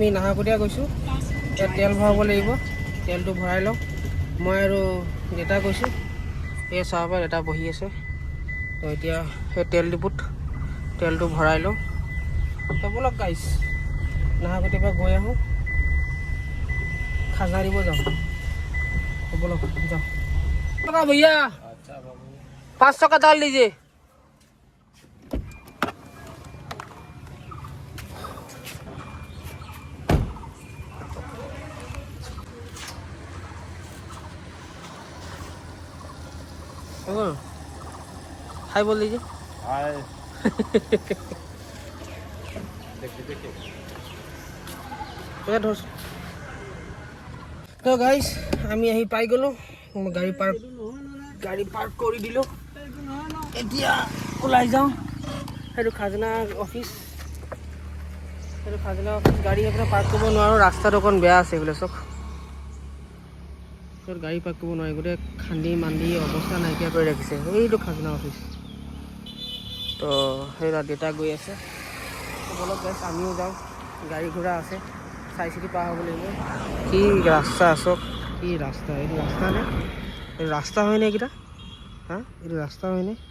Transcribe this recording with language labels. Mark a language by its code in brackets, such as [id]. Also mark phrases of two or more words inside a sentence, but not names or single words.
[as] নাহৰকটীয়া গৈছোঁ এতিয়া তেল ভৰাব লাগিব তেলটো ভৰাই লওঁ মই আৰু দেউতা গৈছোঁ এই চাহৰ দেউতা বহি আছে তো এতিয়া সেই তেল ডিপুত তেলটো ভৰাই লওঁ তো ব'লক গাইছ নাহৰকটীয়াৰ পৰা গৈ আহোঁ খাজনা দিব যাওঁ [hi] तो बोलो जाओ टका भैया 500 का दाल लीजिए हाय बोल दीजिए हाय [as] तो गाइस আমি আহি পাই গ'লো গাড়ী পাৰ্ক কৰি দিলোঁ এতিয়া ওলাই যাওঁ সেইটো খাজনা অফিচ গাড়ী সেইফালে পাৰ্ক কৰিব নোৱাৰোঁ ৰাস্তাটো অকণ বেয়া আছে এইফালে চব গাড়ী পাৰ্ক কৰিব নোৱাৰি গোটেই খান্দি মান্দি অৱস্থা নাইকিয়া কৰি ৰাখিছে এইটো খাজনা অফিচ তো সেই দেউতা গৈ আছে বলক গাইছ আমিও যাওঁ গাড়ী ঘোঁৰা আছে চাই চিতি পাৰ হ'ব লাগিব কি ৰাস্তা আছক কি ৰাস্তা এইটো ৰাস্তা নে এইটো ৰাস্তা হয়নে এইকেইটা হা এইটো ৰাস্তা হয়নে